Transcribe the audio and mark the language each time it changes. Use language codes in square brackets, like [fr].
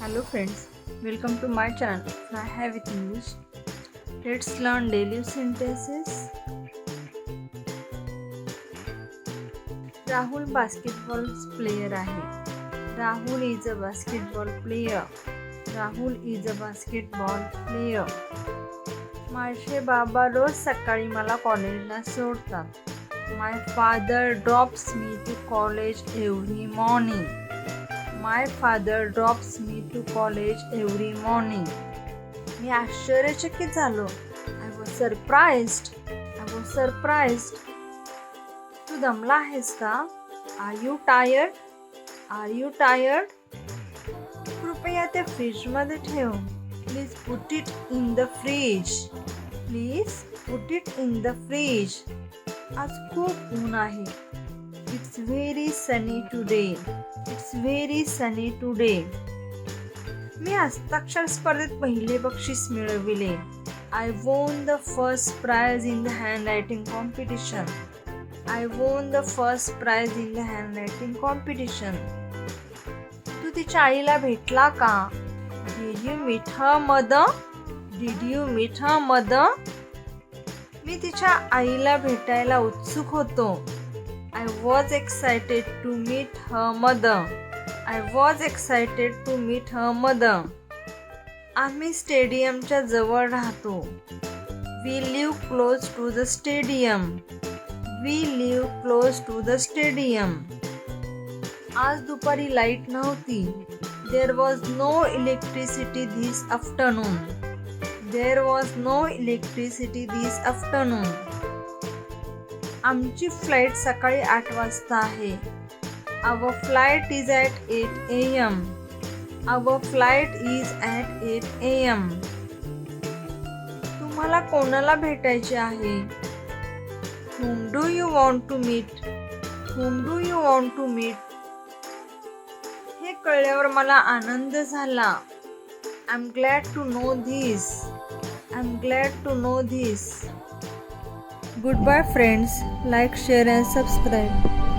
[en] friends, welcome to my channel. I have with English. Let's learn daily sentences. [mr] Rahul basketball player आहे. [en] Rahul is a basketball player. Rahul is a basketball player. [mr] माझे बाबा रोज सकाळी मला कॉलेजला सोडतात. [en] My father drops me to college every morning. My father drops me to college every morning. [mr] मी आश्चर्यचकित झालो. [en] I was surprised. I was surprised. [mr] तू दमला आहेस का? [en] Are you tired? Are you tired? [mr] कृपया ते फ्रीजमध्ये ठेव. [en] Please put it in the fridge. Please put it in the fridge. [mr] आज खूप ऊन आहे. [en] It's very sunny today. It's very sunny today. [mr] मी हस्ताक्षर स्पर्धेत पहिले बक्षीस मिळविले. [en] I won the first prize in the handwriting competition. I won the first prize in the handwriting competition. [mr] तू तिच्या आईला भेटला का? [en] Did you meet her mother? Did you meet her mother? [mr] मी तिच्या आईला भेटायला उत्सुक होतो. [en] I was excited to meet her mother. I was excited to meet her mother. [mr] आम्ही स्टेडियमच्या जवळ राहतो. [en] We live close to the stadium. We live close to the stadium. [mr] आज दुपारी लाईट नव्हती. [en] There was no electricity this afternoon. There was no electricity this afternoon. [mr] आमची flight सकाळी 8 वाजता आहे. [en] Our flight is at 8 a.m. Our flight is at 8 a.m. [mr] तुम्हाला कोणाला भेटायचे आहे? [en] Whom do you want to meet? Whom do you want to meet? [mr] हे कळल्यावर मला आनंद झाला. [en] I'm glad to know this. I'm glad to know this. Goodbye friends. Like, share and subscribe.